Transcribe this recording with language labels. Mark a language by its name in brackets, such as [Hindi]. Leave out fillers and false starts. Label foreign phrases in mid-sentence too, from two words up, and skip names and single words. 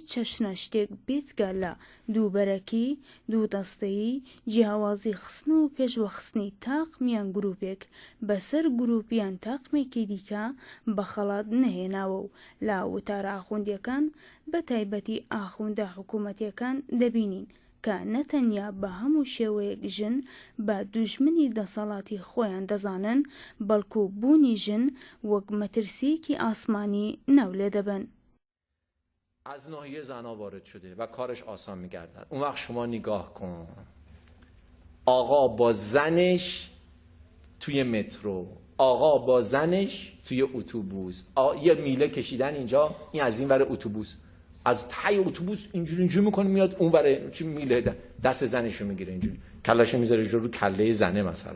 [Central Kurdish] چەشنە شتێک بێجگە لە دووبەرەکی، دوودەستەیی، جیاوازی خستن و پێشوەخستنی تاقمیان گروپێک بەسەر گروپیان تاقمێکی دیکە بە خەڵات نەهێناوە و لە وتارە ئاخوندیەکان بە تایبەتی ئاخوندە حکوومەتیەکان دەبینین کە نەتەنیا بە هەموو شێوەیەک ژن بە دوژمنی دەسەڵاتی خۆیان دەزانن، بەڵکو بوونی ژن وەک مەترسیەکی ئاسمانی ناو لێ دەبن. [Persian] از ناحیه زنها وارد شده و کارش آسان می‌گردد. اون وقت شما نگاه کن، آقا با زنش توی مترو، آقا با زنش توی اتوبوس، یه میله کشیدن اینجا، این از این ور اتوبوس، از ته اتوبوس اینجوری میکنه میاد اون ور چی میله دست زنشو میگیره اینجوری کلهشو میذاره رو کله زنه مثلا.